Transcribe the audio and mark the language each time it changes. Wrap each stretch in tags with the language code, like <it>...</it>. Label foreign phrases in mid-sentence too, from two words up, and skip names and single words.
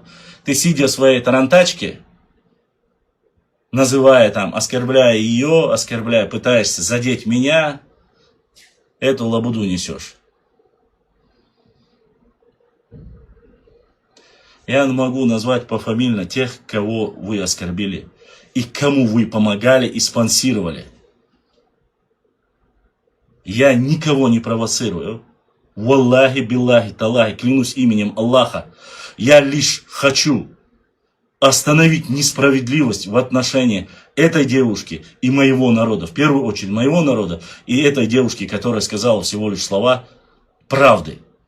<ru>Ты, сидя в своей тарантачке, называя там, оскорбляя ее, пытаешься задеть меня, эту лабуду несешь. Я могу назвать пофамильно тех, кого вы оскорбили и кому вы помогали и спонсировали. Я никого не провоцирую.</ru> <ar>والله بالله تالله,</ar> <ru>клянусь именем Аллаха. Я лишь хочу остановить несправедливость в отношении этой девушки и моего народа. В первую очередь моего народа и этой девушки, которая сказала всего лишь слова правды.</ru>